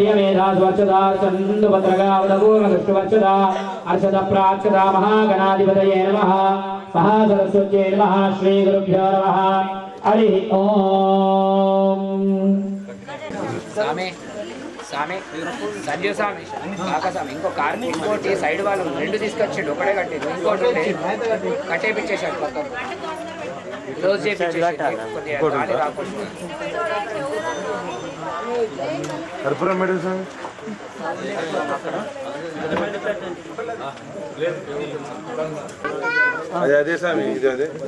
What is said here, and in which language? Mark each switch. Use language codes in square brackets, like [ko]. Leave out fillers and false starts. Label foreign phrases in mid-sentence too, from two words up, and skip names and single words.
[sa] प्रियमेधास्वर्चदार्चन्दुभद्रगावदपूर्णदृष्टवर्चद अर्चद प्रार्चद महागणाधिपतये नमः महासरस्वत्यै नमः श्रीगुरुभ्यो नमः हरिः ओम [te] స్వామి స్వామి సంజీవ్ స్వామి కాక స్వామి ఇంకో కార్ ఇంకోటి సైడ్ వాళ్ళు రెండు తీసుకొచ్చిండు ఒకటే కట్టిండు ఇంకోటి ఉండే కట్టేపిచ్చేసాడు పక్కన క్లోజ్ చేయించేసాడు కొద్దిగా గాలి రాకుండా కర్పూరం మేడం సార్ అదే అదే స్వామి ఇది అదే